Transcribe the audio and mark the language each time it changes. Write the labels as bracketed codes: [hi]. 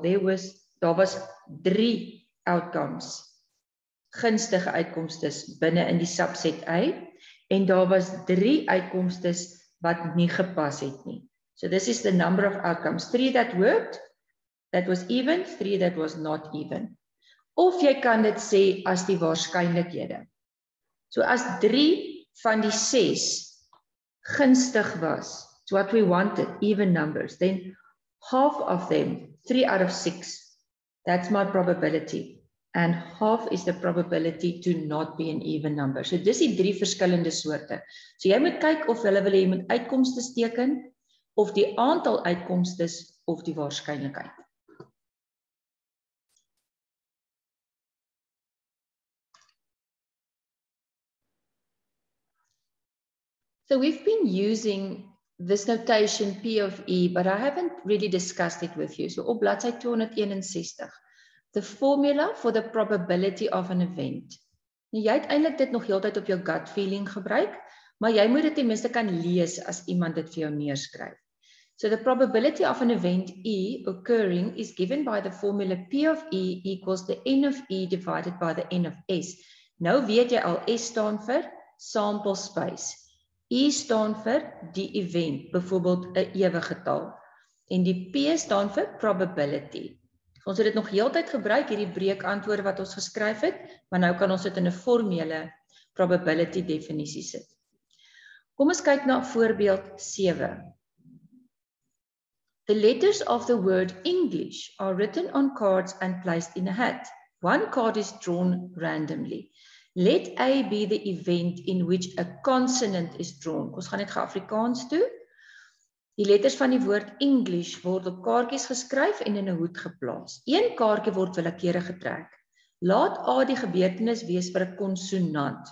[af] Daar was 3 outcomes. Gunstige uitkomstes binne in die subset A, en daar was 3 uitkomstes wat nie gepas het nie. [en] So this is the number of outcomes. 3 that worked, that was even, 3 that was not even. [af] Of jy kan dit sê as die waarskynlikhede. [en] So [af] as 3 van die 6 gunstig was, [en] it's what we wanted, even numbers, then half of them, 3 out of 6, that's my probability. And half is the probability to not be an even number. [af] So dis die 3 verskillende soorte. So jy moet kyk of hulle wil hê jy moet uitkomste teken, of die aantal uitkomstes of die waarskynlikheid. [en] So we've been using this notation P of E, but I haven't really discussed it with you. So [af] op bladsy 261, [en] the formula for the probability of an event. [af] Nou, jy het eintlik dit nog heeltyd op jou gut feeling gebruik, maar jy moet dit ten minste kan lees as iemand dit vir jou neerskryf. [en] So the probability of an event E occurring is given by the formula P of E equals the N of E divided by the N of S. [af] Nou weet jy al, S staan vir sample space. E staan vir die event, byvoorbeeld 'n ewige getal. En die P staan vir probability. Ons het dit nog heeltyd gebruik, hierdie breekantwoorde wat ons geskryf het, maar nou kan ons dit in 'n formele probability definisie sit. Kom ons kyk na voorbeeld 7. [en] The letters of the word English are written on cards and placed in a hat. One card is drawn randomly. Let A be the event in which a consonant is drawn. [af] Ons gaan net Afrikaans toe. Die letters van die woord English word op kaartjies geskryf en in 'n hoed geplaas. Een kaartjie word willekeurig getrek. Laat A die gebeurtenis wees vir 'n konsonant.